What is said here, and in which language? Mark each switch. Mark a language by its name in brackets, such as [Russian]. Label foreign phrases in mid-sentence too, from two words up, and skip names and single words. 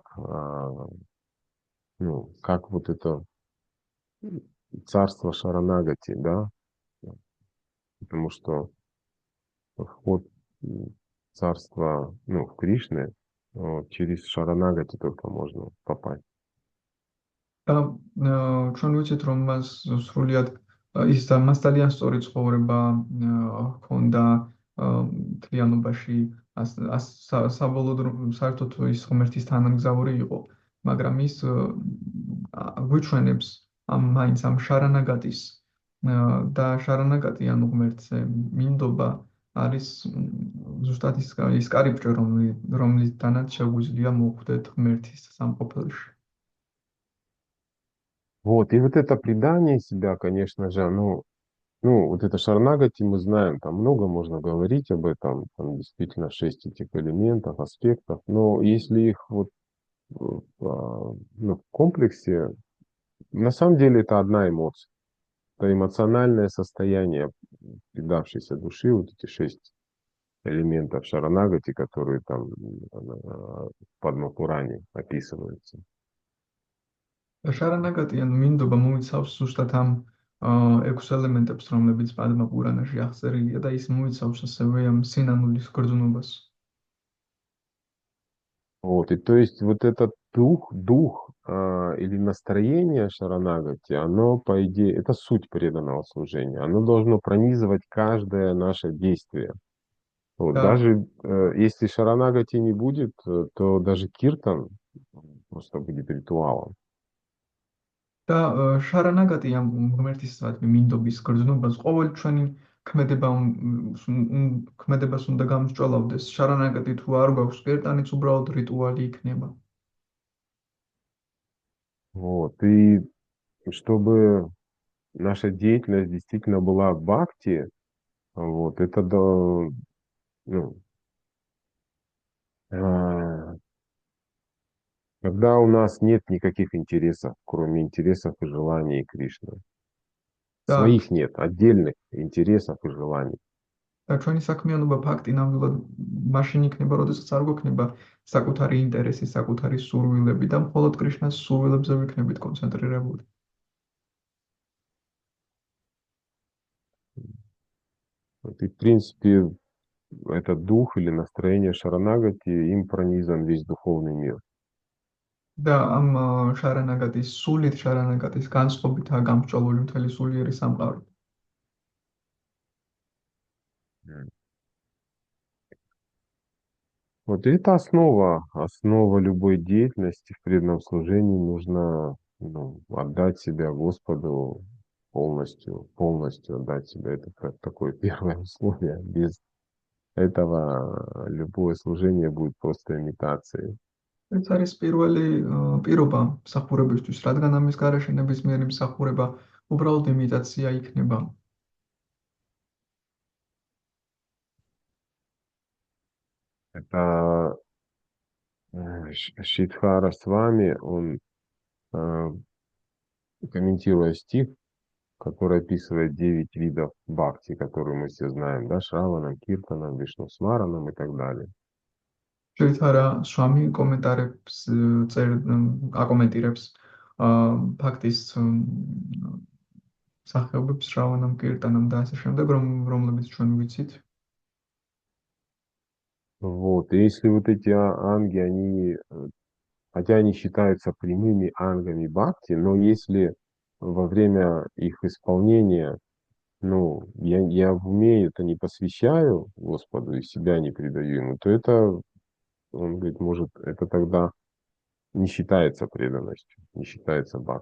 [Russian] ну, как вот это царство Шаранагати, да, потому что вход в царство, ну, в Кришны, вот, через Шаранагати только можно попасть. [Georgian] და ჩვენ ვიცით, რომ მას სრულიად მას ძალიან სწორი ცხოვრება ჰქონდა მთლიანობაში, საბოლოოდ საერთოდ ის ღმერთის თანამგზავრი იყო, მაგრამ ის გვიჩვენებს მაინც ამ შარანაგატის და შარანაგატი ანუ ღმერთზე მინდობა არის ზუსტად ის კარიბჭე, რომლიდანაც შეგვიძლია მოვხვდეთ ღმერთის სამყოფელში. [Russian] Вот, и вот это предание себя, конечно же, вот это Шарнагати мы знаем, там много можно говорить об этом, там действительно 6 этих элементов, аспектов, но если их вот в комплексе, на самом деле это одна эмоция, это эмоциональное состояние предавшейся души, вот эти 6 элементов Шаранагати, которые там в Падмапуране описываются. [Georgian] შარანაგატი ან მინდობა მოიცავს ზუსტად ამ 6 ელემენტებს, რომლებიც პადმა პურანაში აღწერილია და ის მოიცავს ასევე ამ სინანულის გრძნობას. [Russian] Вот, и то есть вот этот дух или настроение Шаранагати, оно, по идее, это суть преданного служения. Оно должно пронизывать каждое наше действие. Вот, [Georgian] და [Russian] даже если Шаранагати не будет, то даже киртан просто будет ритуалом. [Georgian] და შარანაგატი ამ ღმერთის მინდობის გრძნობას ყოველ ჩვენი ქმედებას უნდა გამსჭვალავდეს. შარანაგატი თუ არ გვაქვს კერტანიც უბრალოდ რიტუალი იქნება. [Russian] Вот, и чтобы наша деятельность действительно была бхакти, вот, это ну, а, когда у нас нет никаких интересов, кроме интересов и желаний Кришны. [Georgian] და [Russian] Своих нет, отдельных интересов и желаний. [Georgian] და ჩვენი საქმიანობა ფაქტი ნამდვილად მაშინ იქნება, როდესაც არ გვექნება საკუთარი ინტერესი, საკუთარი სურვილები და მხოლოდ კრიშნას სურვილებზე ვიქნებით კონცენტრირებული. [Russian] Вот, и, в принципе, этот дух или настроение Шаранагати, им пронизан весь духовный мир. [Georgian] და ამ სულით შარანაგატის განწყობითაა გამსჭვალული მთელი სულიერი სამყარო. М. [Russian] Вот и это основа любой деятельности в преданном служении. Нужно отдать себя Господу полностью отдать себя. Это как такое первое условие. Без этого любое служение будет просто имитацией. [Georgian] ეს არის პირველი პირობა მსახურებისთვის, რადგან ამის გარეშე ნებისმიერი მსახურება უბრალოდ იმიტაცია იქნება. [Russian] Это Шидхара с вами, он, комментируя стих, который описывает 9 видов бхакти, которые мы все знаем, да, [Sanskrit] श्रवणम्, कीर्तनम्, विष्णु स्मरणम् [Russian] и так далее. [Georgian] შეიძლება სვამი კომენტარებს აკომენტირებს ფაქტის სახეობებს შრავანამ, კირტანამ და ასე შემდეგ, რომლებიც ჩვენ ვიცით. [Russian] Вот, и если вот эти анги, хотя они считаются прямыми ангами бхакти, но если во время их исполнения, я в уме это не посвящаю Господу и себя не предаю ему, то это, он говорит, может, это тогда не считается преданностью, не считается бхакти.